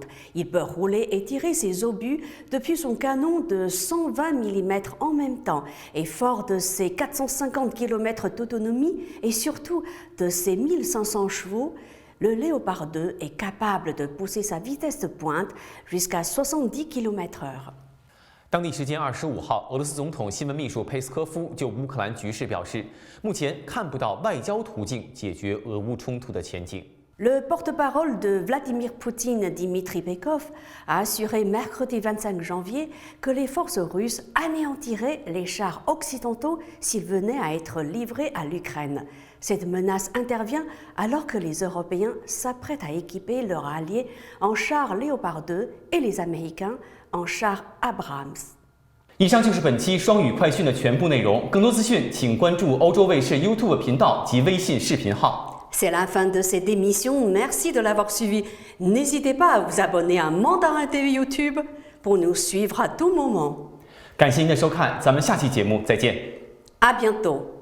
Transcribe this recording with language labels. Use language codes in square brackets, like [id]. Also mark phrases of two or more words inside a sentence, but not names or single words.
[fr] Il peut rouler et tirer ses obus depuis son canon de 120 mm en même temps et fort de ses 450 km d'autonomie et surtout de ses 1500 chevaux, le Léopard 2 est capable de pousser sa vitesse de pointe jusqu'à 70 km/h. [zh] 当地时间25号，俄罗斯总统新闻秘书佩斯科夫就乌克兰局势表示，目前看不到外交途径解决俄乌冲突的前景。 [fr] Le porte-parole de Vladimir Poutine, Dmitry Peskov, a assuré mercredi 25 janvier que les forces russes anéantiraient les chars occidentaux s'ils venaient à être livrés à l'Ukraine. Cette menace intervient alors que les Européens s'apprêtent à équiper leurs alliés en chars Léopard 2 et les Américains en chars Abrams. [zh] 以上就是本期双语快讯的全部内容。更多资讯，请关注欧洲卫视 YouTube 频道及微信视频号。 [fr] C'est la fin de cette émission. Merci de l'avoir suivi. N'hésitez pas à vous abonner à Mandarin TV YouTube pour nous suivre à tout moment. [zh] 感谢您的收看，咱们下期节目再见。 [fr] À bientôt.